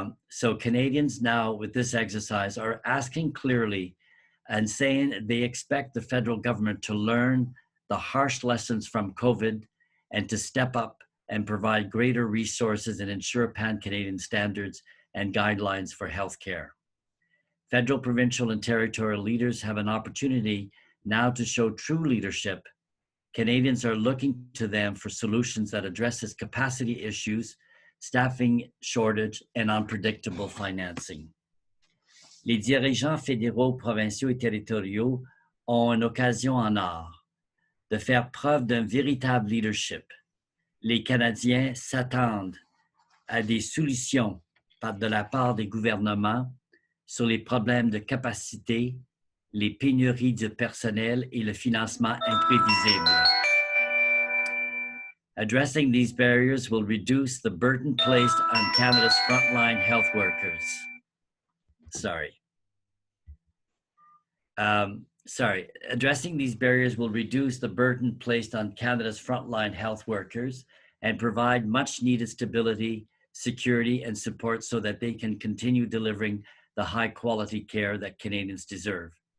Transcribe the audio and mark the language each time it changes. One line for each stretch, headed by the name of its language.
English: So Canadians now with this exercise are asking clearly and saying they expect the federal government to learn the harsh lessons from COVID and to step up and provide greater resources and ensure pan-Canadian standards and guidelines for healthcare. Federal, provincial, and territorial leaders have an opportunity now to show true leadership. Canadians are looking to them for solutions that addresses capacity issues, staffing shortage, and unpredictable financing.
French: Les dirigeants fédéraux, provinciaux et territoriaux ont une occasion en or de faire preuve d'un véritable leadership. Les Canadiens s'attendent à des solutions de la part des gouvernements sur les problèmes de capacité, les pénuries de personnel et le financement imprévisible.
English: Addressing these barriers will reduce the burden placed on Canada's frontline health workers. Addressing these barriers will reduce the burden placed on Canada's frontline health workers and provide much needed stability, security, and support so that they can continue delivering the high quality care that Canadians deserve.